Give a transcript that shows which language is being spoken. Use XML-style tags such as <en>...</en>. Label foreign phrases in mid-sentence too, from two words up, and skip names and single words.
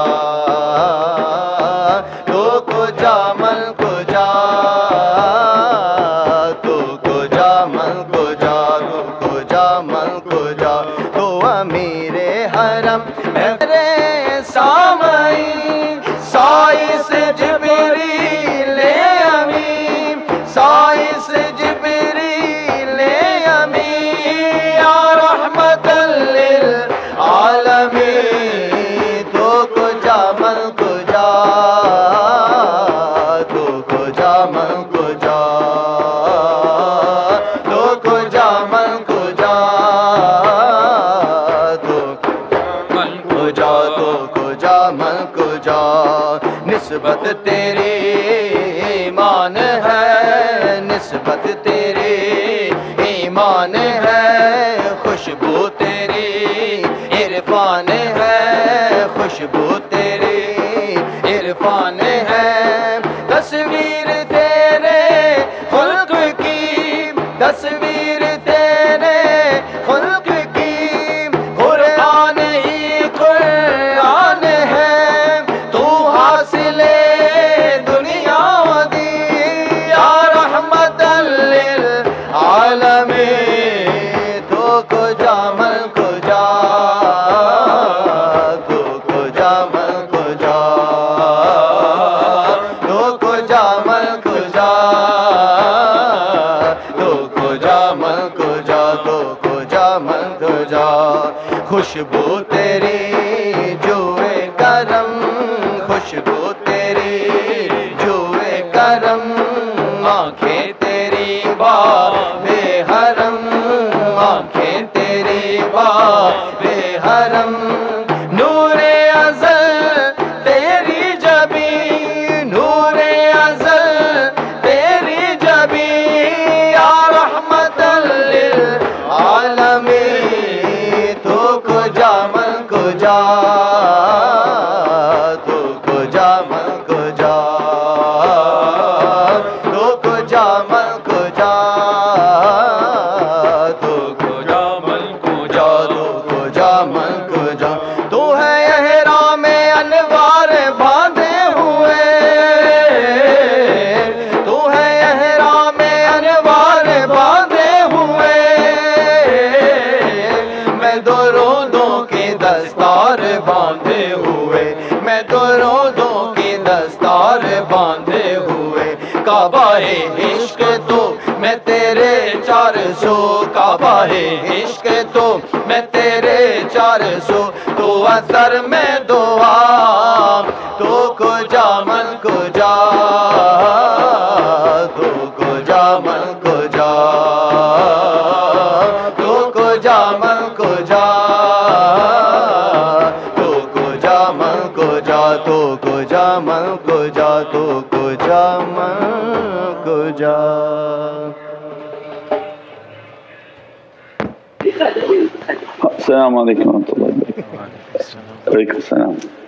<fa>تو کجا من کجا تو کجا من کجا تو کجا من کجا تو</fa> <ur>امیر حرم میرے سامعین سائس جبریل امین سائس جبریل امین</ur> <ar>یا رحمت للعالمین</ar> <fa>تو کجا من کجا تو کجا من کجا تو کجا من کجا تو من کجا تو کجا من کجا</fa> <ur>نسبت تیری ایمان ہے نسبت تیری ایمان ہے خوشبو تیری عرفان ہے خوشبو تیری عرفان ہے تصویر تیرے خلق کی تصویر تیرے خلق کی قرآن ہی قرآن ہے تو حاصل دنیا دی</ur> <ar>یا رحمت للعالمین</ar> <fa>تو کجا من کجا تو کجا من کجا تو کجا من کجا تو کجا من کجا تو کجا من کجا</fa> <ur>خوشبو تیری جوئے کرم خوشبو تیری جوئے کرم آنکھیں تیری باب حرم آنکھیں تیری باب حرم نور ازل تیری جبیں نور ازل تیری جبیں</ur> <ar>یا رحمت للعالمین</ar> <fa>تو کجا من کجا تو کجا من کجا تو کجا من کجا تو کجا من کجا تو کجا من کجا</fa> <ur>تو ہے احرام انوار باندھے ہوئے تو ہے احرام انوار باندھے ہوئے میں دو روزوں کی دستار باندھے ہوئے میں دو روزوں کی دستار باندھے ہوئے کعبہ عشق تو میں تیرے 400 کعبہ عشق تو میں تیرے 400 تو اثر میں دعا</ur> <fa>تو کجا من کجا تو کجا من کجا تو کجا من کجا تو کجا من کجا تو کجا من کجا تو کجا من کجا</fa> <ar>السلام علیکم ورحمۃ اللہ وبرکاتہ وعلیکم السلام</ar>